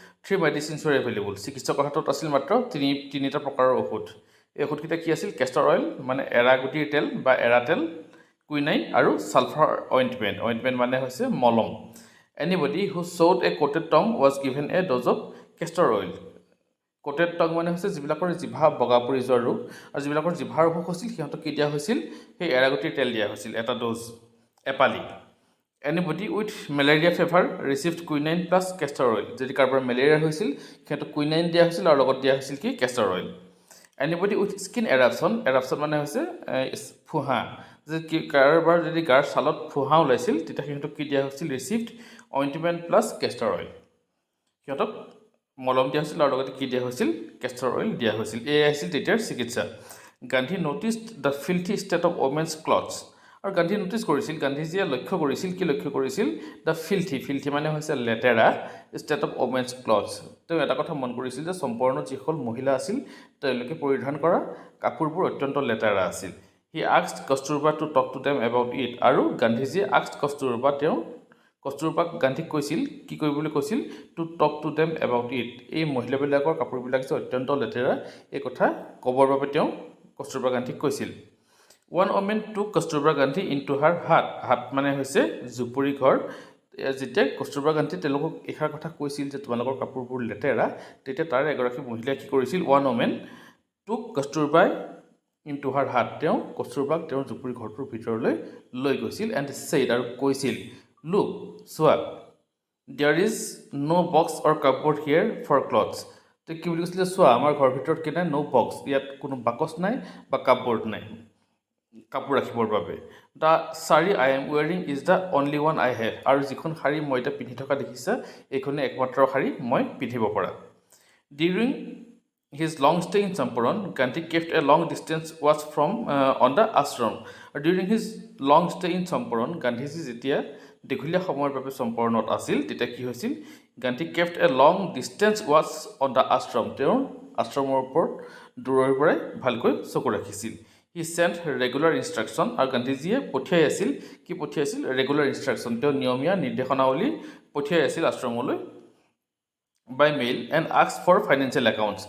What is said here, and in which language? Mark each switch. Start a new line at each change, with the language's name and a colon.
English: 3 medicines were available.
Assamese: চিকিৎসকৰ হাতত আছিল মাত্ৰ তিনিটা প্ৰকাৰৰ ঔষধ। এই ঔষধকেইটা কি আছিল? কেষ্টৰ অইল মানে এৰাগুটিৰ তেল বা এৰা তেল, কুইনাইন আৰু ছালফাৰ অইণ্টমেণ্ট। অইণ্টমেণ্ট মানে হৈছে মলম।
English: Anybody who showed a coated tongue was given a dose of castor oil.
Assamese: Coated Tong মানে হৈছে যিবিলাকৰ জিভা বগা পৰি যোৱা ৰোগ, আৰু যিবিলাকৰ জিভাৰ অসুখ হৈছিল সিহঁতক কি দিয়া হৈছিল? সেই এৰাগুটিৰ তেল দিয়া হৈছিল, এটা dose, এপালি।
English: Anybody with malaria fever received quinine plus castor oil.
Assamese: যদি কাৰোবাৰ মেলেৰিয়া হৈছিল সিহঁতক কুইনাইন দিয়া হৈছিল আৰু লগত দিয়া হৈছিল কি? Castor oil.
English: Anybody with skin eruption.
Assamese: এৰাপশ্যন মানে হৈছে ফুহা, যে কাৰোবাৰ যদি গাৰ ছালত ফুহা ওলাইছিল তেতিয়া সিহঁতক কি দিয়া হৈছিল?
English: Received ointment plus castor oil.
Assamese: সিহঁতক মলম দিয়া হৈছিল আৰু লগতে কি দিয়া হৈছিল? কেষ্টৰ অইল দিয়া হৈছিল। এয়াই আছিল তেতিয়াৰ চিকিৎসা।
English: Gandhi noticed the filthy state of women's clothes.
Assamese: আৰু গান্ধীয়ে নটিছ কৰিছিল, গান্ধীজীয়ে লক্ষ্য কৰিছিল
English: the filthy
Assamese: মানে হৈছে লেতেৰা,
English: State of women's clothes.
Assamese: তেওঁ এটা কথা মন কৰিছিল যে সম্পূৰ্ণ যিসকল মহিলা আছিল তেওঁলোকে পৰিধান কৰা কাপোৰবোৰ অত্যন্ত লেতেৰা আছিল।
English: He asked Kasturba to talk to them about it.
Assamese: আৰু গান্ধীজীয়ে আস্কড কস্তুৰবাক গান্ধীক কৈছিল, কি কৰিবলৈ কৈছিল?
English: To talk to them about it.
Assamese: এই মহিলাবিলাকৰ কাপোৰবিলাক যে অত্যন্ত লেতেৰা এই কথা ক'বৰ বাবে তেওঁ কস্তুৰবা গান্ধীক কৈছিল।
English: One woman took Kasturba Gandhi into her hut. Hut
Assamese: মানে হৈছে জুপুৰি ঘৰ। যেতিয়া কস্তুৰবা গান্ধী তেওঁলোকক এইষাৰ কথা কৈছিল যে তোমালোকৰ কাপোৰবোৰ লেতেৰা, তেতিয়া তাৰে এগৰাকী মহিলাই কি কৰিছিল?
English: One woman took কস্তুৰবাই into her hut.
Assamese: তেওঁ কস্তুৰবাক তেওঁৰ জুপুৰি ঘৰটোৰ ভিতৰলৈ লৈ গৈছিল
English: and said,
Assamese: আৰু কৈছিল,
English: look,
Assamese: চোৱা,
English: There is no' box or cupboard here for clothes.
Assamese: তো কি বুলি কৈছিলে, চোৱা আমাৰ ঘৰৰ ভিতৰত কি নাই, ন' বক্স, ইয়াত কোনো বাকচ নাই বা কাপবৰ্ড নাই কাপোৰ ৰাখিবৰ বাবে।
English: The sari I am wearing is the only one I have.
Assamese: আৰু যিখন শাৰী মই এতিয়া পিন্ধি থকা দেখিছা, এইখনেই একমাত্ৰ শাৰী মই পিন্ধিব পৰা।
English: During his long stay in Champaran, Gandhi kept a long distance watch from on the ashram. During his long stay in Champaran, Gandhiji
Assamese: যেতিয়া দীঘলীয়া সময়ৰ বাবে চম্পৰণত আছিল, তেতিয়া কি হৈছিল,
English: Gandhi kept a long distance watch on the ashram.
Assamese: তেওঁৰ আশ্ৰমৰ ওপৰত দূৰৈৰ পৰাই ভালকৈ চকু ৰাখিছিল।
English: he sent regular instruction,
Assamese: আৰু গান্ধীজীয়ে পঠিয়াইছিল ৰেগুলাৰ ইনষ্ট্ৰাকশ্যন, তেওঁ নিয়মীয়া নিৰ্দেশনাৱলী পঠিয়াই আছিল আশ্ৰমলৈ
English: By mail and ask for financial accounts.